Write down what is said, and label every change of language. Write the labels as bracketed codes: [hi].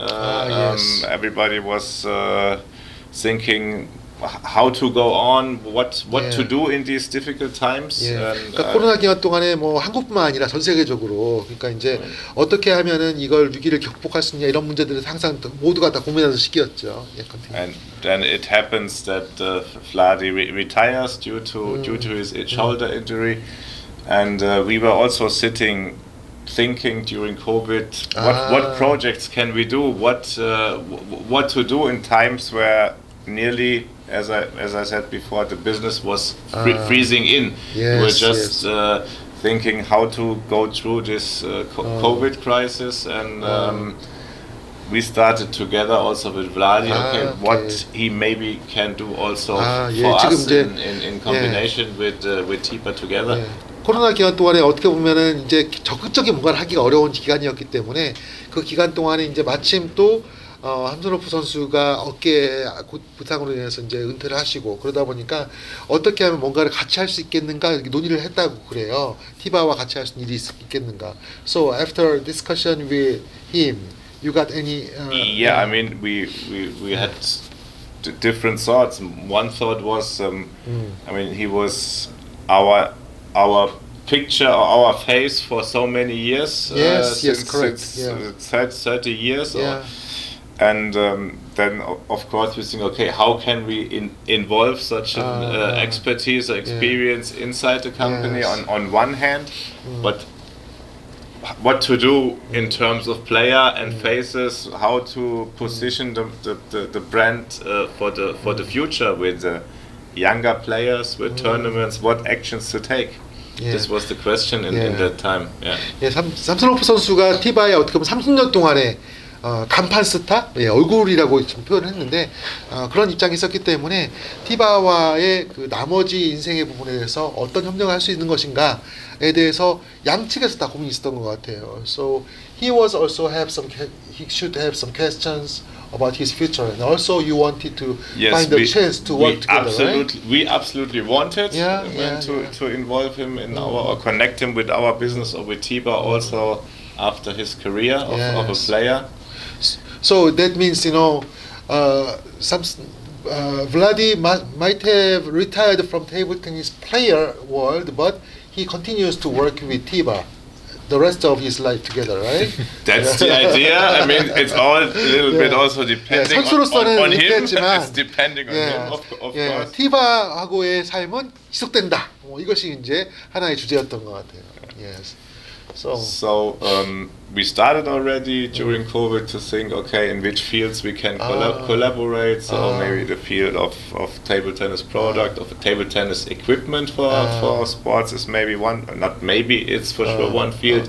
[en] Everybody was thinking how to go on, what to do in these difficult times. [ko] 그러니까 코로나 기간 동안에 뭐 한국뿐만 아니라 전 세계적으로 그러니까 이제 어떻게 하면은 이걸 위기를 극복할 수 있냐 이런 문제들을 항상 모두가 다 고민하는 시기였죠. [en] And then it happens that Vladi retires due to his shoulder injury, and we were also thinking during COVID what projects can we do, what to do in times where nearly, as I said before, the business was freezing in. We were just thinking how to go through this COVID crisis, and we started together also with Vladi. What he maybe can do also for us in combination with Tibhar together. [ko] 코로나 기간 동안에 어떻게 보면은 이제 적극적인 뭔가를 하기가 어려운 기간이었기 때문에 그 기간 동안에 이제 마침 또 삼소노프 선수가 어깨 부상으로 인해서 이제 은퇴를 하시고 그러다 보니까 어떻게 하면 뭔가를 같이 할 수 있겠는가 이렇게 논의를 했다고 그래요. 티바와 같이 할 수 있는 일이 있겠는가. [en] So after discussion with him, you got any? I mean we had different thoughts. One thought was, I mean he was our picture our face for so many years. Yes, yes, since correct. It's 30 years. Yeah. And then, of course, we think, okay, how can we involve such an expertise or experience inside the company Yes. on one hand, but what to do in terms of player and faces, how to position the brand for the future with younger players, with tournaments, what actions to take. Yeah. This was the question in that time. Yeah. [ko] 예, 삼소노프 선수가 티바의 어떻게 보면 30년 동안의 간판 스타, 얼굴이라고 지금 표현을 했는데 그런 입장이 있었기 때문에 티바와의 그 나머지 인생의 부분에 대해서 어떤 협력을 할 수 있는 것인가에 대해서 양측에서 다 고민이 있었던 것 같아요. [en] So he was also he should have some questions about his future, and also you wanted to find a chance to work together, right? We absolutely wanted to involve him in or connect him with our business or with Tibhar also after his career of a player. So that means, Vladi might have retired from table tennis player world, but he continues to work with Tibhar the rest of his life together, right? That's the idea. I mean, it's all a little bit also depending on him. It's depending on him, of course. [ko] 티바하고의 삶은 지속된다. 이것이 이제 하나의 주제였던 것 같아요. [en] Yes. So we started already during COVID to think, okay, in which fields we can collaborate. So maybe the field of table tennis product, of table tennis equipment for sports is maybe one. Not maybe, it's for sure one field.